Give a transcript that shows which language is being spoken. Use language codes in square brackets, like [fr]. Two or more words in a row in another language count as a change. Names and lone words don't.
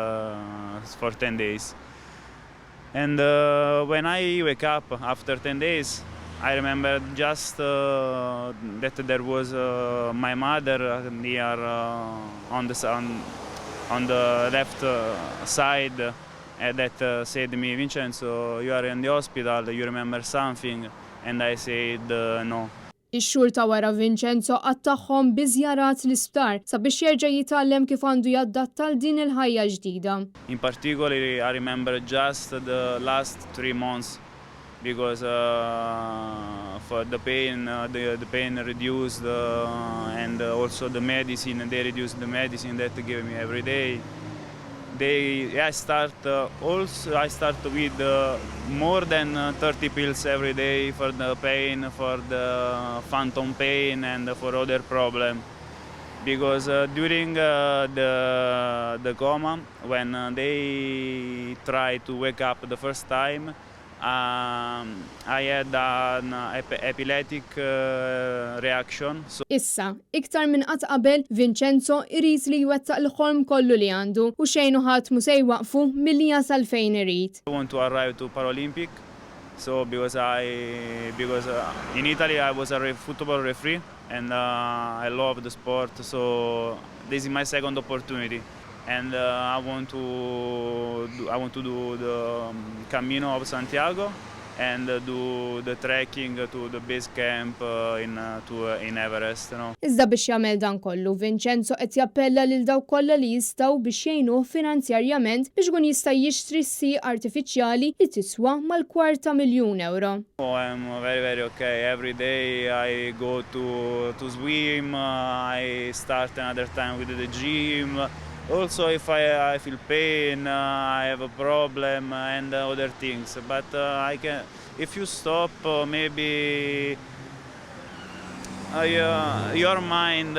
[en] And when I wake up after 10 days, I remember just that there was my mother near on the left side that said to me, Vincenzo, you are in the hospital, you remember something? And I said no. [mt] Ix-xhur ta' wara Vincenzo qattaħħom bi żjarat l-isptar sabiex jerġa' jitgħallem kif għandu jaddatta l din il-ħajja ġdida. [en] In particular, I remember just the last 3 months because for the pain reduced and also the medicine, they reduced the medicine that they give me every day. I start with more than 30 pills every day for the pain, for the phantom pain and for other problems. Because during the coma, when they try to wake up the first time, I had an epileptic reaction. [mt] Issa, iktar minn qatt qabel, Vincenzo irid li jwettaq l-ħolm kollu li għandu u xejn ħadd mhu se jwaqfu milli jasal fejn irid. [en] I want to arrive to Paralympic, so because in Italy I was a football referee and I love the sport, so this is my second opportunity. And I want to do the Camino of Santiago and do the trekking to the base camp in Everest. [mt] Iżda biex jagħmel dan kollu, Vincenzo qed jappella lil dawk kollha li jistgħu biex jgħinuh finanzjarjament biex ikun jista' jixtri s-sieq artifiċjali li tiswa mal €250,000. [en] Oh, I'm very okay. Every day I go to swim. I start another time with the gym. Also, if I feel pain, I have a problem and other things. But I can, if you stop, maybe your mind.